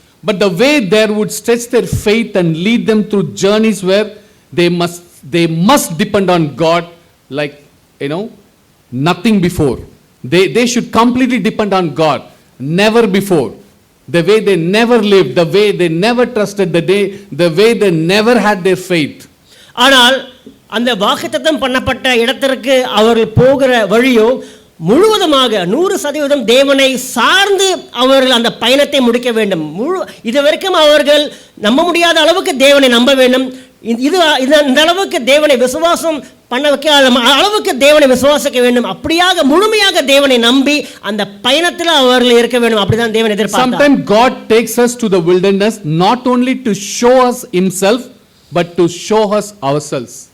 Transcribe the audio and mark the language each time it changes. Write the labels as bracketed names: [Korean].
[English] But the way there would stretch their faith and lead them through journeys where they must depend on God like nothing before. They should completely depend on God, never before. The way they never lived, the way they never trusted, the way they never had their faith. [Tamil] ஆனால் அந்த வாக்குத்தத்தம் பண்ணப்பட்ட இடத்திற்கு அவர்கள் போகிற வழியோ முழுவதுமாக 100% தேவனை சார்ந்து அவர்கள் அந்த பயணத்தை முடிக்க வேண்டும். இதுவரைக்கும் அவர்கள் நம்ப முடியாத அளவுக்கு தேவனை நம்ப வேண்டும். இந்த அளவுக்கு தேவனை விசுவாசம் பண்ண வைக்க அளவுக்கு தேவனை விசுவாசிக்க வேண்டும். அப்படியாக முழுமையாக தேவனை நம்பி அந்த பயணத்தில் அவர்கள் இருக்க வேண்டும். அப்படிதான் தேவன் எதிர்பார்க்கிறார். [English] Sometimes God takes us to the wilderness not only to show us himself but to show us ourselves.